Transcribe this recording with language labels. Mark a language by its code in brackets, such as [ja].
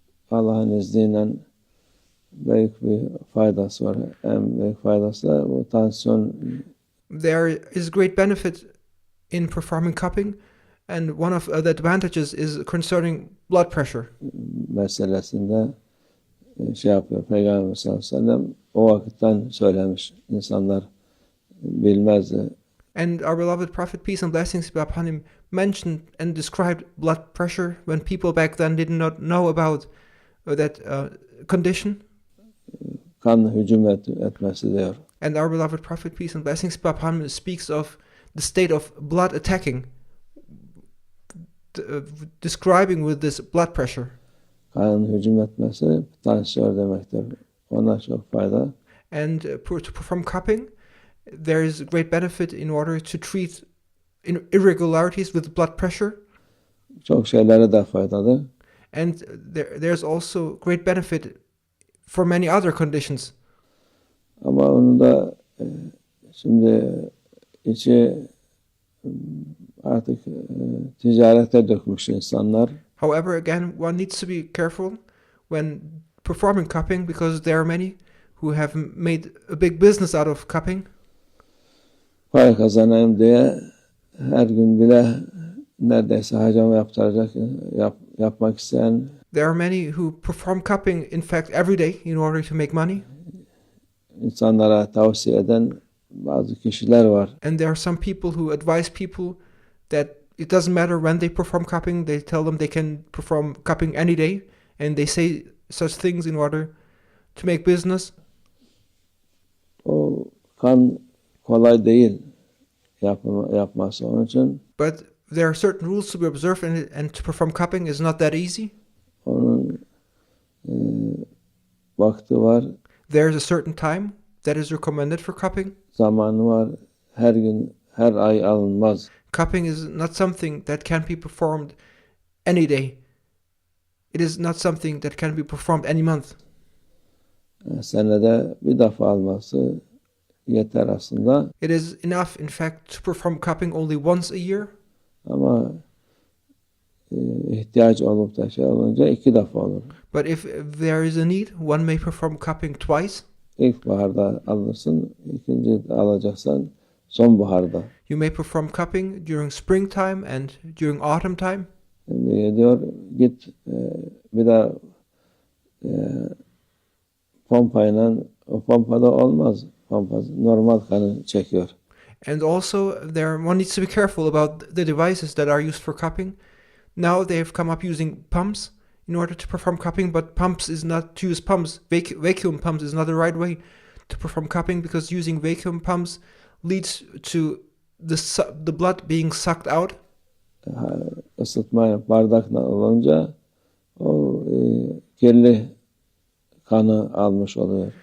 [tr] Allah'ın izniyle büyük bir faydası var. En büyük faydası da bu tansiyon. [en] There is great benefit in performing cupping, and one of the advantages is concerning blood pressure. [tr] Meselesinde şey yapıyor. Peygamber sallallahu aleyhi ve sellem o vakitten söylemiş. İnsanlar bilmezdi. [en] And our beloved Prophet, peace and blessings be upon him, mentioned and described blood pressure when people back then did not know about that condition. [tr] Kan hücum etmesi diyor. [en] And our beloved Prophet, peace and blessings be upon him, speaks of the state of blood attacking, describing with this blood pressure. [tr] Kanın hücum etmesi tansiyon demektir. Ona çok fayda. [en] And to perform cupping, there is great benefit in order to treat irregularities with blood pressure. [tr] Çok şeylere de faydalı. [en] And there's also great benefit for many other conditions. [tr] Ama onu da şimdi içi artık ticarete dökmüş insanlar. [en] However, again, one needs to be careful when performing cupping, because there are many who have made a big business out of cupping. [tr] Para kazanayım diye her gün bile neredeyse hacama yapmak isteyen. [en] There are many who perform cupping, in fact, every day in order to make money. [tr] İnsanlara tavsiye eden bazı kişiler var. [en] And there are some people who advise people that it doesn't matter when they perform cupping. They tell them they can perform cupping any day, and they say such things in order to make business. [tr] O kan kolay değil yapması onun için. [en] But there are certain rules to be observed, and to perform cupping is not that easy. [tr] Onun vakti var. [en] There's a certain time that is recommended for cupping. [tr] Zamanı var. Her gün, her ay alınmaz. [en] Cupping is not something that can be performed any day. It is not something that can be performed any month. [tr] Senede bir defa alması yeter aslında. [en] It is enough, in fact, to perform cupping only once a year. [tr] Ama ihtiyaç olup da şey olunca 2 defa olur. [en] But if there is a need, one may perform cupping twice. [tr] İlkbaharda alırsın, ikinci alacaksan sonbaharda. [en] You may perform cupping during springtime and during autumn time. [tr] Şimdi diyor git bir de pompayla, o pompada olmaz. Pompa normal kanı çekiyor. [en] And also, one needs to be careful about the devices that are used for cupping. Now they have come up using pumps in order to perform cupping, but pumps is not to use pumps. Vacuum pumps is not the right way to perform cupping, because using vacuum pumps leads to the blood being sucked out. [tr] Isıtma bardakla olunca o kirli kanı almış oluyor.